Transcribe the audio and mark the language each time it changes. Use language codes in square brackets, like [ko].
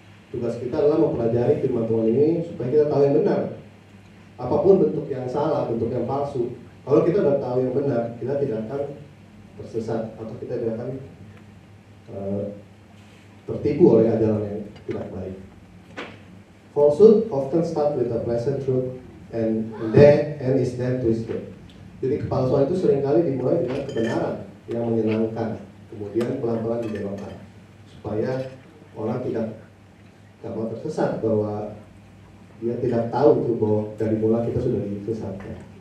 [id] Tugas kita adalah mempelajari firman Tuhan ini supaya kita tahu yang benar. Apapun bentuk yang salah, bentuk yang palsu, kalau kita sudah tahu yang benar, kita tidak akan tersesat atau kita tidak akan tertipu oleh ajaran yang tidak baik. [en] Falsehood often start with a pleasant truth and is then twisted. [id] Jadi kepalsuan itu seringkali dimulai dengan kebenaran yang menyenangkan, kemudian pelan-pelan dibelokkan, supaya orang tidak gampang tersesat, bahwa dia tidak tahu itu bahwa dari mula kita sudah disesatkan.